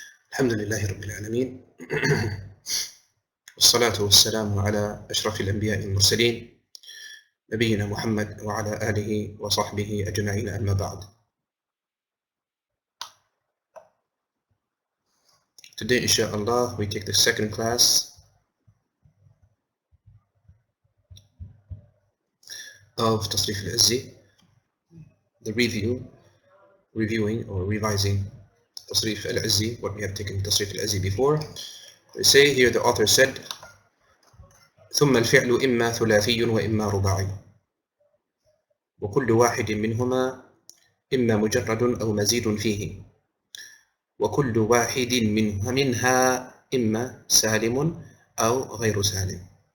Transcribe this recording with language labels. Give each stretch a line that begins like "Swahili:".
Arabic: الحمد لله رب العالمين والصلاة والسلام على أشرف الأنبياء المرسلين نبينا محمد وعلى آله وصحبه أجمعين، أما بعد.
English: Today, inshallah, we take the second class of Tasreeful Iziyy, the reviewing or revising Tasreef Al-Iziyy, what we have taken Tasreef Al-Iziyy before. We say here, the author said,
Arabic: ثم الفعل إما ثلاثي وإما رباعي وكل واحد منهما إما مجرد أو مزيد فيه وكل واحد منها إما سالم أو غير سالم.